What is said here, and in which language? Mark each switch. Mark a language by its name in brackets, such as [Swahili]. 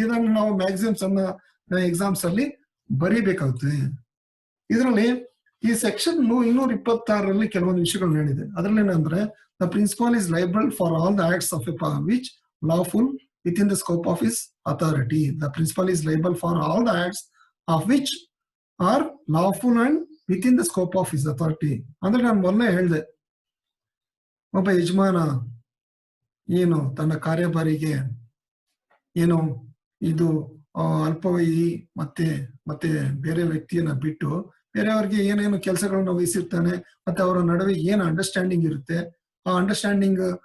[Kannada] ಇದನ್ನು ನಾವು ಮ್ಯಾಕ್ಸಿಮ್ಸ್ ಅನ್ನ ಎಕ್ಸಾಮ್ಸ್ ಅಲ್ಲಿ ಬರೀಬೇಕಾಗುತ್ತೆ. ಇದರಲ್ಲಿ ಈ ಸೆಕ್ಷನ್ 226ರಲ್ಲಿ ಕೆಲವೊಂದು ವಿಷಯಗಳು ಹೇಳಿದೆ. ಅದರಲ್ಲಿ ಏನಂದ್ರೆ, [English] The principal is liable for all the acts of a which lawful within the scope of his authority. The principal is liable for all the acts of which are lawful and within the scope of his authority. [Kannada] ಅಂದ್ರೆ ನಾನು ಮೊನ್ನೆ ಹೇಳಿದೆ, ಒಬ್ಬ ಯಜಮಾನ ಏನು ತನ್ನ ಕಾರ್ಯಭಾರಿಗೆ ಏನು ಇದು ಅಲ್ಪವಯಿ ಮತ್ತೆ ಬೇರೆ ವ್ಯಕ್ತಿಯನ್ನ ಬಿಟ್ಟು ಬೇರೆಯವ್ರಿಗೆ ಏನೇನು ಕೆಲಸಗಳನ್ನ ವಹಿಸಿರ್ತಾನೆ, ಮತ್ತೆ ಅವರ ನಡುವೆ ಏನು ಅಂಡರ್ಸ್ಟ್ಯಾಂಡಿಂಗ್ ಇರುತ್ತೆ, ಆ ಅಂಡರ್ಸ್ಟ್ಯಾಂಡಿಂಗ್